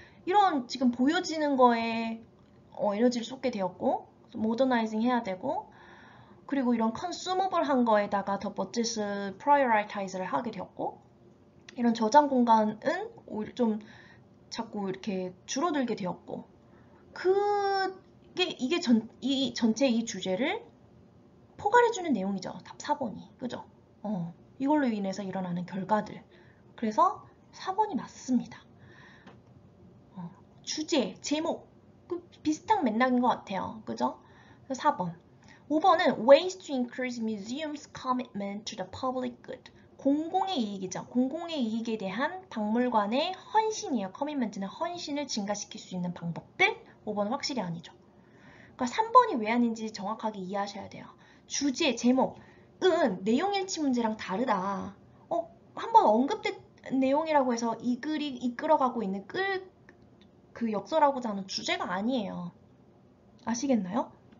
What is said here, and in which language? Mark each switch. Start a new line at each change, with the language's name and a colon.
Korean: 이런 지금 보여지는 거에 에너지를 쏟게 되었고 모더나이징 해야 되고 그리고 이런 consumable 한 거에다가 더 버젯을 prioritize를 하게 되었고 이런 저장 공간은 오히려 좀 자꾸 이렇게 줄어들게 되었고 이게 전체 이 주제를 포괄해주는 내용이죠. 답 4번이. 그죠? 이걸로 인해서 일어나는 결과들. 그래서 4번이 맞습니다. 주제, 제목. 비슷한 맥락인 것 같아요. 그죠? 그래서 4번. 5번은
English: Ways to increase museums' commitment to the public good.
Korean: 공공의 이익이죠. 공공의 이익에 대한 박물관의 헌신이에요. 커밋먼트는 헌신을 증가시킬 수 있는 방법들. 5번은 확실히 아니죠. 그러니까 3번이 왜 아닌지 정확하게 이해하셔야 돼요. 주제, 제목은 내용 일치 문제랑 다르다. 한번 언급된 내용이라고 해서 이 글이 이끌어가고 있는 그 역설하고자 하는 주제가 아니에요. 아시겠나요?